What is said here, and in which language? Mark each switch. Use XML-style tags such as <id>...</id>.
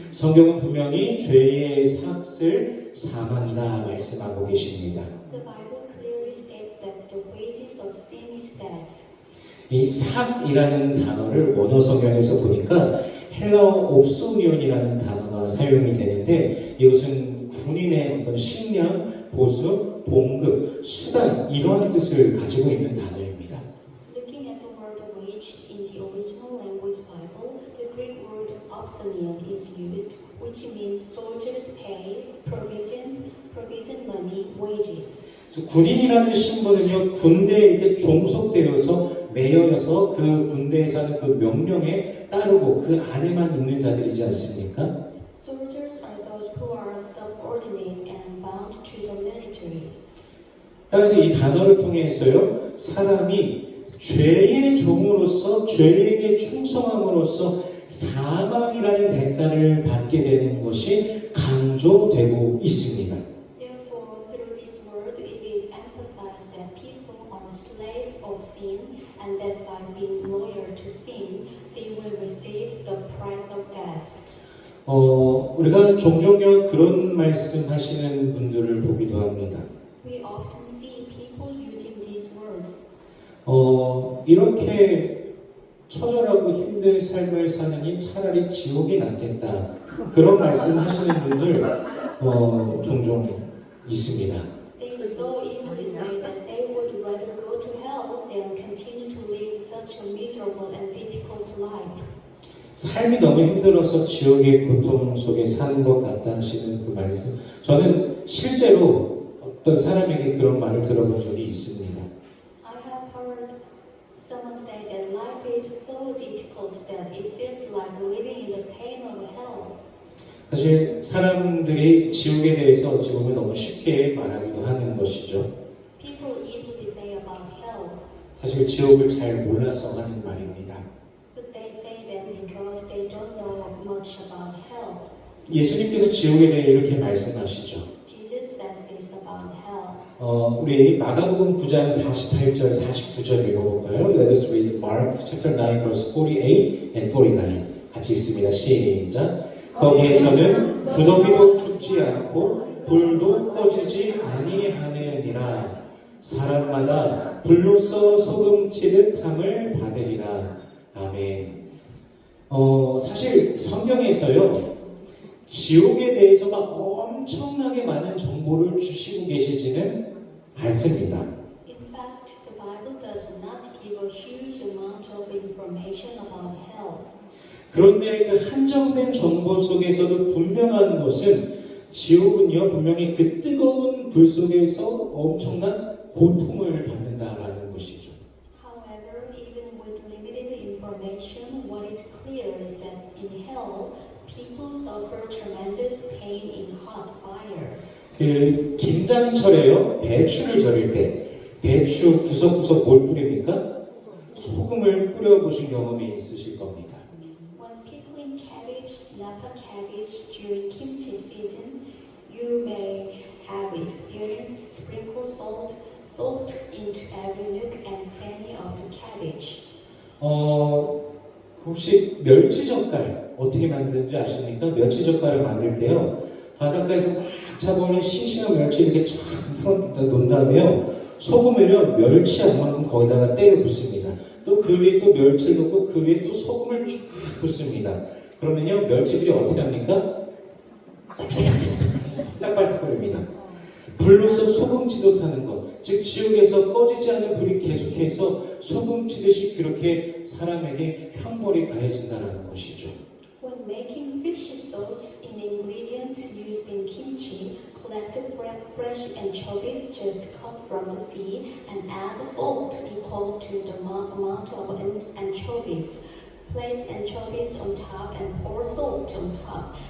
<ko>성경은 분명히 죄의 삭을 사망이다 말씀하고 계십니다.</ko> <en>The Bible clearly states that the wages of sin is death.</en> <ko>이 삭이라는 단어를 원어 성경에서 보니까 헬라어 옵소니온이라는 단어가 사용이 되는데 이것은 군인의 어떤 식량, 보수, 봉급, 수단 이러한 뜻을 가지고 있는 단어입니다.</ko> <en>Looking at the word wage in the original language Bible, the Greek word opsonion is used, which means soldiers' pay, provision money, wages.</en> <ko>그래서 군인이라는 신분은요 군대에 이렇게 종속되어서 매여서 그 군대에서 하는 그 명령에 따르고 그 안에만 있는 자들이지 않습니까?</ko> <en>Soldiers are those who are subordinate and bound to the military.</en> <ko>따라서 이 단어를 통해서요 사람이 죄의 종으로서 죄에게 충성함으로써 사망이라는 대가를 받게 되는 것이 강조되고 있습니다.</ko> <en>Therefore, through this word, it is emphasized that people are slaves of sin, and that by being loyal to sin, they will receive the price of death.</en> <ko>우리가 종종요 그런 말씀하시는 분들을 보기도 합니다.</ko> <en>We often see people using these words.</en> <ko>이렇게 처절하고 힘든 삶을 사느니 차라리 지옥이 낫겠다. 그런 말씀하시는 분들 종종 있습니다.</ko> <en>They so easily say that they would rather go to hell than continue to live such a miserable and difficult life.</en> <ko>삶이 너무 힘들어서 지옥의 고통 속에 사는 것 같다 하시는 그 말씀. 저는 실제로 어떤 사람에게 그런 말을 들어본 적이 있습니다.</ko> <en>I have heard someone say that life is so difficult that it feels like living in the pain of hell.</en> <ko>사실 사람들이 지옥에 대해서 어찌 보면 너무 쉽게 말하기도 하는 것이죠.</ko> <en>People easily say about hell,</en> <ko>사실 지옥을 잘 몰라서 하는 말입니다.</ko> <en>but they say that because they don't know much about hell.</en> <ko>예수님께서 지옥에 대해 이렇게 말씀하시죠.</ko> <en>Jesus says this about hell.</en> <ko>우리 마가복음 9장 48절, 49절 읽어볼까요?</ko> <en>Let us read Mark chapter 9 verse 48 and 49.</en> <ko>같이 읽습니다. 시작. 거기에서는 구더기도 죽지 않고 불도 꺼지지 아니하느니라. 사람마다 불로써 소금 치듯 함을 받으리라. 아멘. 사실 성경에서요 지옥에 대해서 막 엄청나게 많은 정보를 주시고 계시지는 않습니다.</ko> <en>In fact, the Bible does not give a huge amount of information about hell.</en> <ko>그런데 그 한정된 정보 속에서도 분명한 것은 지옥은요 분명히 그 뜨거운 불 속에서 엄청난 고통을 받는다라는 것이죠.</ko> <en>However, even with limited information, what is clear is that in hell, people suffer tremendous pain in hot fire.</en> <ko>그 김장철에요 배추를 절일 때 배추 구석구석 뭘 뿌립니까? 소금을 뿌려보신 경험이 있으실 겁니다.</ko> <en>When pickling cabbage, Napa cabbage during kimchi season, you may have experienced sprinkle salt into every nook and cranny of the cabbage.</en> <ko>혹시 멸치젓갈 어떻게 만드는지 아십니까? 멸치젓갈을 만들 때요 바닷가에서 막 잡아오는 싱싱한 멸치 이렇게 쫙 풀어놓은 다음에요 소금을요 멸치 양만큼 거기다가 때려 붓습니다. 또 그 위에 또 멸치를 넣고 그 위에 또 소금을 쭉 붓습니다. 그러면요 멸치들이 어떻게 합니까? 딱딱거립니다. 불로서 소금치도 타는 것, 즉 지옥에서 꺼지지 않는 불이 계속해서 소금치듯이 그렇게 사람에게 형벌이 가해진다는 것이죠.</ko> <en>When making fish sauce, an ingredient used in kimchi, collect fresh anchovies just cut from the sea and add salt equal to the amount of anchovies. Place anchovies on top and pour salt on top.</en>